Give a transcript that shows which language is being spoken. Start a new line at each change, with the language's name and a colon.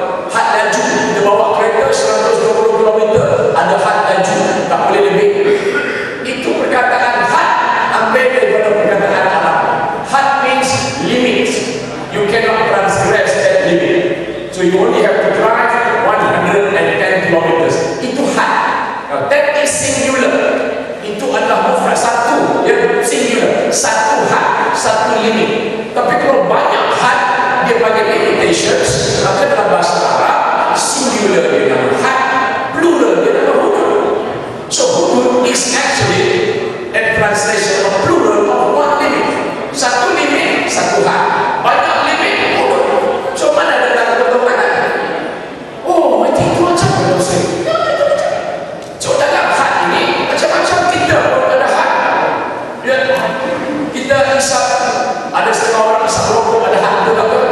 Malay: Hak laju, kita bawa kereta 120 km, ada hak laju, tak boleh lebih. Itu perkataan hak, ambil daripada perkataan Arab.
English: Hak means limit. You cannot transgress that limit. So you only have to drive 110 km.
Malay: Itu hak.
English: Now that is singular.
Malay: Itu adalah mufrad satu, ya, singular. Satu hak, satu limit. Tapi kalau banyak hak, dia bagi limitations. Maka dalam bahasa Arab, singular dia nama hak, plural dia nama hudud.
English: So hudud is actually a translation of plural of one limit.
Malay: Satu limit, satu hak. Banyak limit, hudud. So mana ada tanda pertemuan? Oh, macam itu macam mana saya? So dalam hak ini macam-macam kita ada hak. Ya, kita isap, ada setengah orang isap rokok ada hak itu tak?